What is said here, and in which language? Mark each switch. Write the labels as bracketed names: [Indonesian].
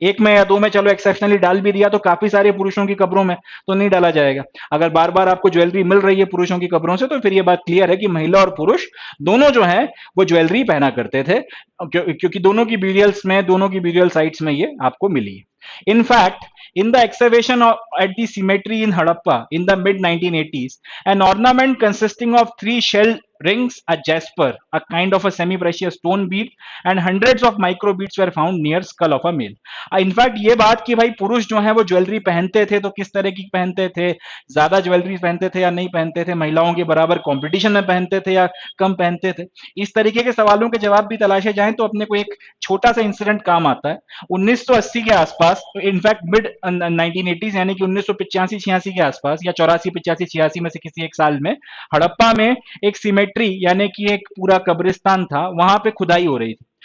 [Hindi] एक में या दो में चलो एक्सेप्शनली डाल भी दिया, तो काफी सारे पुरुषों की कब्रों में तो नहीं डाला जाएगा। अगर बार बार आपको ज्वेलरी मिल रही है पुरुषों की कब्रों से, तो फिर ये बात क्लियर है कि महिला और पुरुष दोनों जो है वो ज्वेलरी पहना करते थे, क्योंकि दोनों की ब्यूरियल्स में, दोनों की ब्यूरियल साइट्स में ये आपको मिली है। [English] In fact, in the excavation at the cemetery in Harappa in the mid 1980s, an ornament consisting of 3 shell rings, a jasper, a kind of a semi-precious stone bead, and hundreds of micro beads were found near skull of a male. [Hindi] In fact, ये बात कि भाई पुरुष जो है वो jewellery पहनते थे तो किस तरह की पहनते थे, ज्यादा ज्वेलरी पहनते थे या नहीं पहनते थे, महिलाओं के बराबर कंपटीशन में पहनते थे या कम पहनते थे, इस तरीके के सवालों के जवाब भी तलाशे जाएं तो अपने को एक छोटा सा इंसिडेंट काम आता है। 1980 के आसपास, इनफैक्ट मिड 1980s यानी कि 1985-86 के आसपास या 84-85-86 में से किसी एक साल में हड़प्पा में एक सिमेट्री यानी कि एक पूरा कब्रिस्तान था, वहां पे खुदाई हो रही थी।